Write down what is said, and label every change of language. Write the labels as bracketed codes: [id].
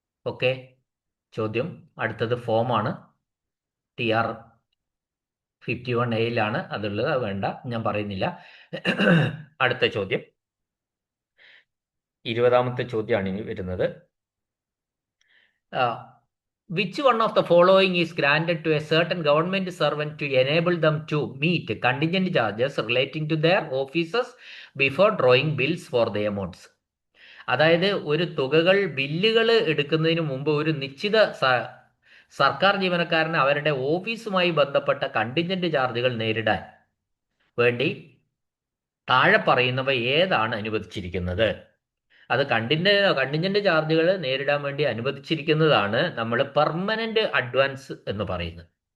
[ml] Okay, ചോദ്യം അടുത്തത് ഫോമാണ്. TR-51A അതുള്ളത്, അത് വേണ്ട, ഞാൻ പറയുന്നില്ല. അടുത്ത ചോദ്യം 20ാമത്തെ ചോദ്യമാണ് ഇനി വരുന്നത്. [en] Which one of the following is granted to a certain government servant to enable them to meet contingent charges relating to their offices before drawing bills for the amounts? [ml] അതായത് ഒരു ബില്ലുകൾ എടുക്കുന്നതിന് മുമ്പ് ഒരു നിശ്ചിത സർക്കാർ ജീവനക്കാരന് അവരുടെ ഓഫീസുമായി ബന്ധപ്പെട്ട കണ്ടിൻജന്റ് ചാർജുകൾ നേരിടാൻ വേണ്ടി താഴെ പറയുന്നവ ഏതാണ് അനുവദിച്ചിരിക്കുന്നത്? അത് കണ്ടിൻജന്റ് ചാർജുകൾ നേരിടാൻ വേണ്ടി അനുവദിച്ചിരിക്കുന്നതാണ് നമ്മൾ പെർമനന്റ് അഡ്വാൻസ് എന്ന് പറയുന്നത്.